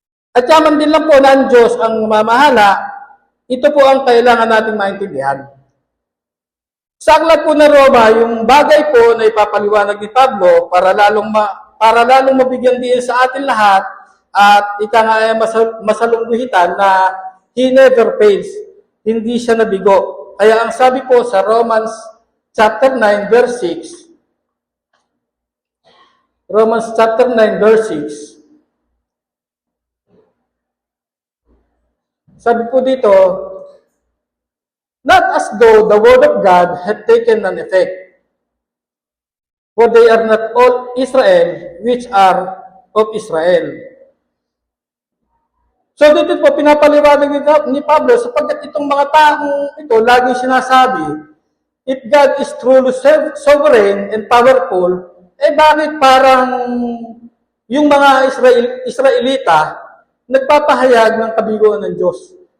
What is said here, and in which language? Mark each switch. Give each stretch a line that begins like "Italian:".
Filipino: At yaman din lang po na ang Diyos ang mamahala, ito po ang kailangan nating maintindihan. Sa aklat po ng Roma, yung bagay po na ipapaliwanag ni Pablo para lalong mabigyan din sa atin lahat at ika nga ay masalungguhitan na
English: He never fails.
Filipino: Hindi siya nabigo. Kaya ang sabi po sa
English: Romans chapter 9 verse 6, Romans chapter 9 verse 6,
Filipino: sabi po dito,
English: not as though the word of God had taken an effect, for they are not all Israel which are of Israel.
Filipino: So dito po pinapaliwanag ni Pablo sapagkat itong mga taong ito laging sinasabi,
English: if God is truly sovereign and powerful,
Filipino: bakit parang yung mga Israelita nagpapahayag ng kabiguan ng Diyos?